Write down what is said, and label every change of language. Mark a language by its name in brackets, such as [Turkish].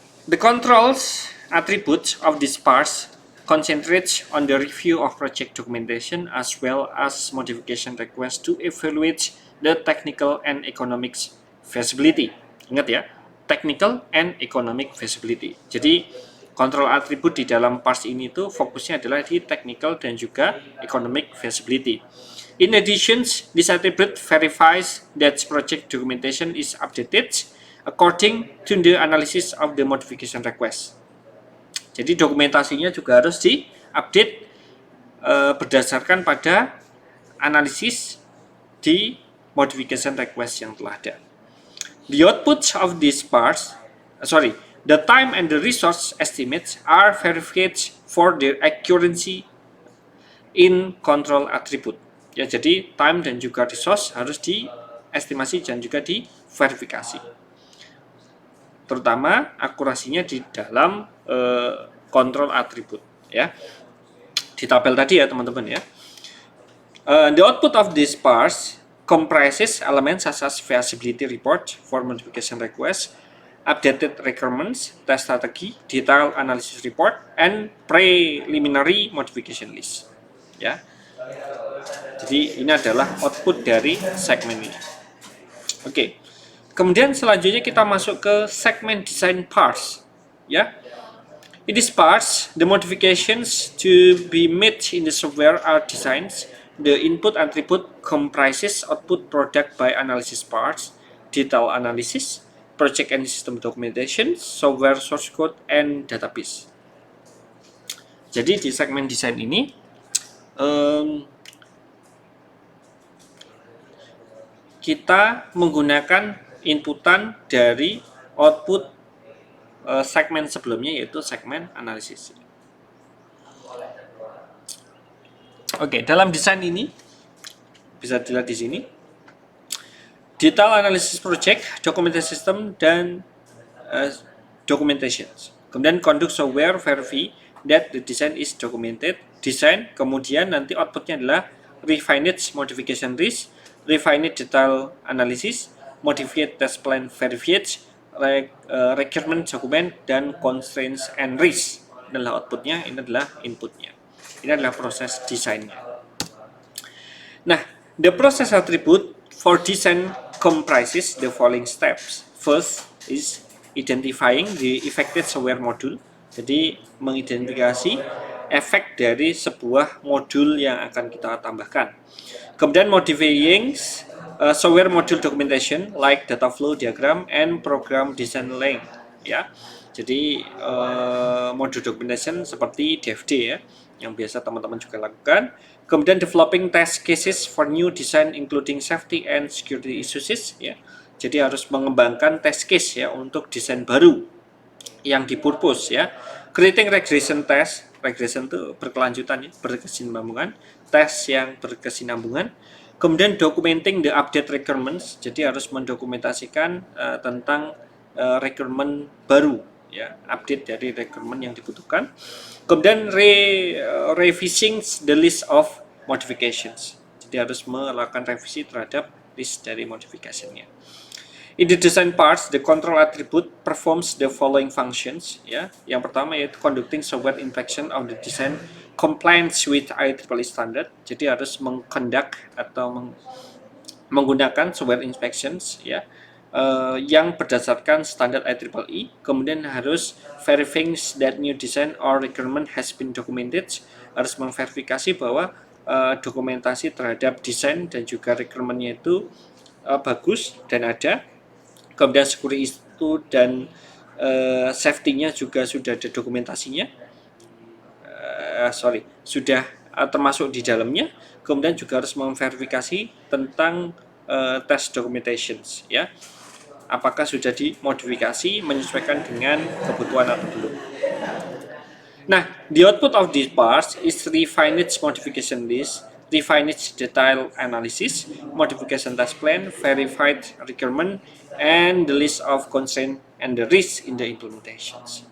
[English] The controls attributes of these parts concentrates on the review of project documentation as well as modification requests to evaluate the technical and economic feasibility. [Indonesian] Ingat, ya, [English] technical and economic feasibility. [Indonesian] Jadi kontrol atribut di dalam parts ini itu fokusnya adalah di technical dan juga economic feasibility. [English] In addition, this attribute verifies that project documentation is updated according to the analysis of the modification request. [Indonesian] Jadi dokumentasinya juga harus diupdate berdasarkan pada analisis di modification request yang telah ada. [English] The outputs of these parts, the time and the resource estimates are verified for their accuracy in control attribute. [Indonesian] Ya, jadi time dan juga resource harus diestimasi dan juga diverifikasi. Terutama akurasinya di dalam kontrol atribut, ya. Di tabel tadi, ya, teman-teman, ya. [English] The output of these parts comprises elements such as feasibility report for modification request, updated requirements, test strategy, detailed analysis report, and preliminary modification list, ya. [Indonesian] Jadi ini adalah output dari segmen ini. Oke. Kemudian selanjutnya kita masuk ke segmen design parts, ya. [English] In these parts, the modifications to be made in the software are designs. The input attribute comprises output product by analysis parts, detail analysis, project and system documentation, software source code, and database. [Indonesian] Jadi di segmen desain ini kita menggunakan inputan dari output segmen sebelumnya, yaitu segmen analisis. Oke, dalam desain ini bisa dilihat di sini detail analysis project, documentation system, dan documentation. [English] Kemudian conduct software verify that the design is documented. Design, [Indonesian] kemudian nanti outputnya adalah [English] refined modification risk, refined detail analysis, modified test plan verified, requirement document, dan constraints and risk. [Indonesian] Ini adalah outputnya, ini adalah inputnya. Ini adalah proses desainnya. [English] Nah, the process attribute for design comprises the following steps. First is identifying the affected software module. [Indonesian] Jadi mengidentifikasi efek dari sebuah modul yang akan kita tambahkan. [English] Kemudian modifying software module documentation like data flow diagram and program design length, ya. [Indonesian] Jadi modul documentation seperti DFD, ya, yang biasa teman-teman juga lakukan. [English] Kemudian developing test cases for new design including safety and security issues, ya. [Indonesian] Jadi harus mengembangkan test case, ya, untuk desain baru yang dipurpose, ya. [English] Creating regression test [Indonesian] regression itu berkelanjutan ya, berkesinambungan, tes yang berkesinambungan. Kemudian [English] documenting the update requirements, [Indonesian] jadi harus mendokumentasikan tentang requirement baru ya, update dari requirement yang dibutuhkan. Kemudian [English] revising the list of modifications, [Indonesian] jadi harus melakukan revisi terhadap list dari modifikasinya. [English] In the design parts, the control attribute performs the following functions. [Indonesian] Ya, yang pertama yaitu [English] conducting software inspection of the design compliance with IEEE standard. [Indonesian] Jadi harus mengconduct atau menggunakan software inspections ya, yang berdasarkan standar IEEE. Kemudian harus [English] verifying that new design or requirement has been documented. [Indonesian] Harus memverifikasi bahwa dokumentasi terhadap desain dan juga requirement-nya itu bagus dan ada. Kemudian security itu dan safety-nya juga sudah ada dokumentasinya, sudah termasuk di dalamnya. Kemudian juga harus memverifikasi tentang test documentations ya, apakah sudah dimodifikasi menyesuaikan dengan kebutuhan atau belum. [English] Nah, the output of these parts is refined modification list, refined detail analysis, modification test plan, verified requirement, and the list of constraint and the risk in the implementations.